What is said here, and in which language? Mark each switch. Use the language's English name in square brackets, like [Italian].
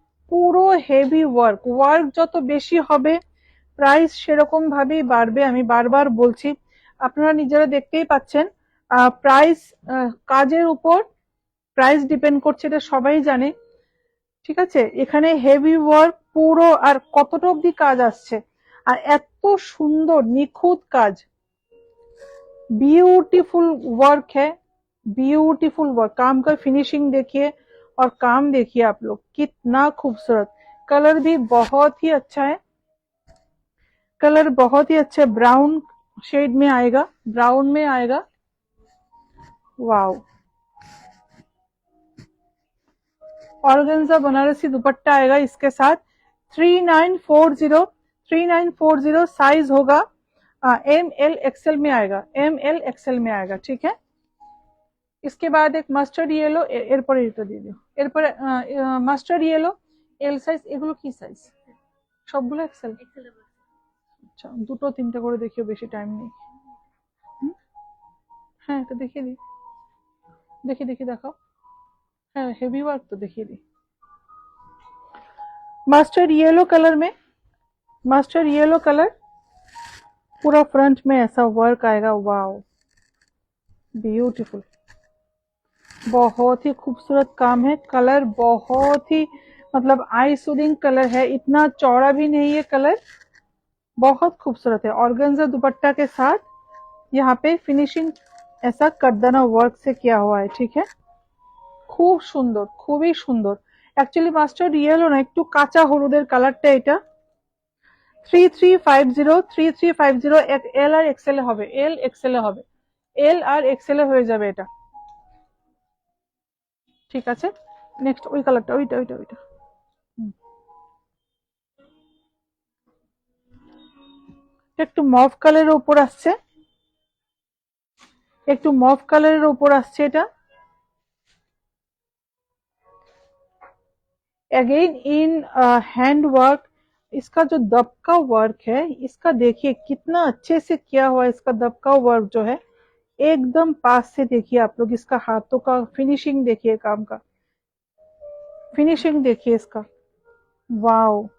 [Bangla] পুরো heavy work, work যত বেশি হবে প্রাইস সেরকম ভাবেই বাড়বে, আমি বারবার বলছি, আপনারা নিজেরা দেখতেই পাচ্ছেন। প্রাইস কাজের উপর প্রাইস ডিপেন্ড করছে, এটা সবাই জানে, ঠিক আছে। এখানে হেভি ওয়ার্ক পুরো, আর কতটা অব্দি কাজ আসছে, আর এত সুন্দর নিখুঁত কাজ, [Hindi] ब्यूटीफुल वर्क है, ब्यूटीफुल वर्क, काम का फिनिशिंग देखिए और काम देखिए आप लोग, कितना खूबसूरत, कलर भी बहुत ही अच्छा है, कलर बहुत ही अच्छा, ब्राउन शेड में आएगा, ब्राउन में आएगा, वाओ। ऑर्गेन्जा बनारसी दुपट्टा आएगा इसके साथ, 3940 साइज होगा, एम एल एक्सएल में आएगा, एम एल एक्सएल में आएगा, ठीक है। इसके बाद एक [Bangla] মাস্টার্ড ইয়েলো, এরপরে এটা দিয়ে দিও, এরপরে মাস্টার্ড ইয়েলো এল সাইজ, এগুলো কি সাইজ? সবগুলো এক্সেল? আচ্ছা, দুটো তিনটে করে দেখিও, বেশি টাইম নেই। হ্যাঁ, এটা দেখিয়ে দিই, দেখি দেখাও, হ্যাঁ হেভি ওয়ার্ক তো, দেখিয়ে দিই। [Hindi] मास्टर्ड येलो कलर में, मास्टर्ड येलो कलर, पूरा फ्रंट में ऐसा वर्क आएगा, वाओ ब्यूटीफुल, बहुत ही खूबसूरत काम है, कलर बहुत ही मतलब आई सूदिंग कलर है, इतना चौड़ा भी नहीं है कलर, बहुत खूबसूरत है। ऑर्गेन्जा दुपट्टा के साथ यहाँ पे फिनिशिंग ऐसा करदाना वर्क से किया हुआ है, ठीक है, [Bangla] খুব সুন্দর, খুবই সুন্দর। অ্যাকচুয়ালি মাস্টার্ড ইয়েলো না, একটু কাঁচা হলুদের কালারটা এটা। 3350 এল আর এক্সেল হবে, এল এক্সেল হবে, এল আর এক্সেল হয়ে যাবে এটা, ঠিক আছে। নেক্সট ওই কালারটা, ওইটা ওইটা ওইটা, একটু মভ কালারের উপর আসছে, একটু মভ কালারের উপর আসছে এটা, [English] Again in hand work. [Hindi] इसका जो दबका वर्क है, इसका देखिए कितना अच्छे से किया हुआ है, इसका दबका वर्क जो है एकदम पास से देखिए आप लोग, इसका हाथों का फिनिशिंग देखिए, काम का फिनिशिंग देखिए इसका, वाओ।